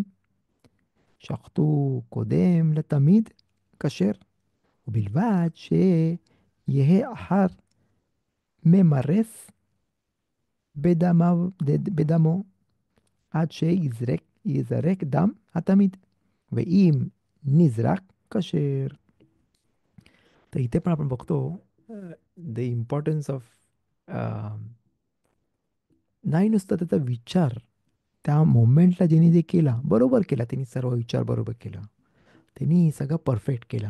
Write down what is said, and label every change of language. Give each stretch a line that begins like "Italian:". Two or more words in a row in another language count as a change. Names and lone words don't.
Hebrew: שחטו קודם לתמיד כשר, ובלבד שיהא אחר ממרס בדמו עד שיזרק דם התמיד, ואם נזרק כשר.
Marathi: तर इथे पण आपण बघतो
English: the importance of,
Marathi: नाही नुसतं त्याचा विचार, त्या मोमेंटला ज्यांनी जे केला बरोबर केला, त्यांनी सर्व विचार बरोबर केला, त्यांनी सगळं परफेक्ट केला.